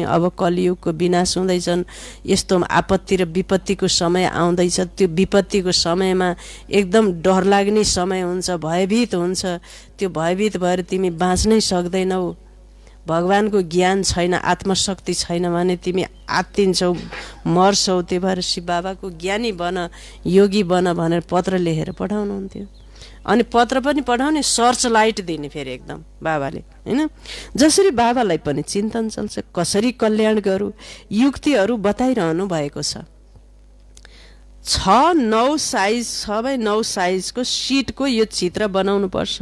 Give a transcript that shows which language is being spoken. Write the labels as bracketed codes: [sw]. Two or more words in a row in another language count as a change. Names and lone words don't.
[ne] अब कलियुगको विनाश हुँदैछन्, यस्तो आपत्ति र विपत्तिको समय आउँदैछ। त्यो विपत्तिको समयमा एकदम डर लाग्ने समय हुन्छ, भयभीत हुन्छ। त्यो भयभीत भएर तिमी बाँच्नै सक्दैनौ। भगवानको ज्ञान छैन, आत्मशक्ति छैन भने तिमी आत्तिन्छौ, मर्छौ। त्यही भएर शिव बाबाको ज्ञानी बन, योगी बन भनेर पत्र लेखेर पठाउनुहुन्थ्यो। अनि पत्र पनि पठाउने, [en] search light [ne] दिने फेरि एकदम बाबाले, हैन? जसरी बाबालाई पनि चिन्तन चल्छ कसरी कल्याण गरौँ, युक्तिहरू बताइरहनु भएको छ। 6-9 साइज, 6x9 साइजको सिटको यो चित्र बनाउनु पर्छ।